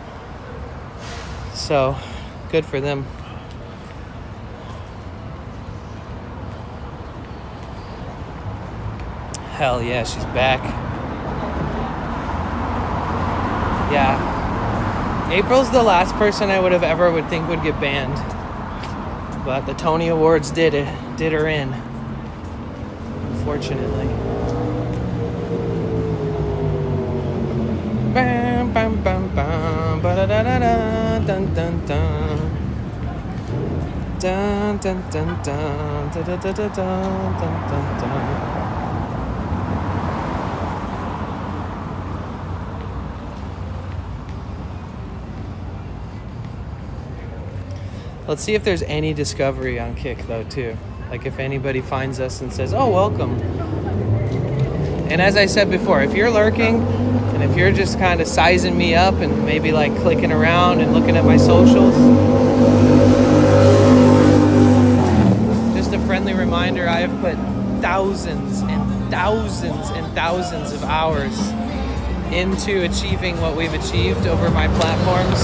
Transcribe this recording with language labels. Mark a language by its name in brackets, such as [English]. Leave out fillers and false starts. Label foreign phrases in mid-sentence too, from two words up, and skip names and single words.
[English] So good for them. Hell yeah, she's back. Yeah, April's the last person I would think would get banned, but the Tony Awards did her in, unfortunately. Bam bam bam bam, ba da da da da, dun dun dun, dun dun dun dun, da da da da dun dun dun dun. Let's see if there's any discovery on Kick, though, too. Like, if anybody finds us and says, oh, welcome. And as I said before, if you're lurking, and if you're just kind of sizing me up and maybe, like, clicking around and looking at my socials, just a friendly reminder, I have put thousands and thousands and thousands of hours into achieving what we've achieved over my platforms.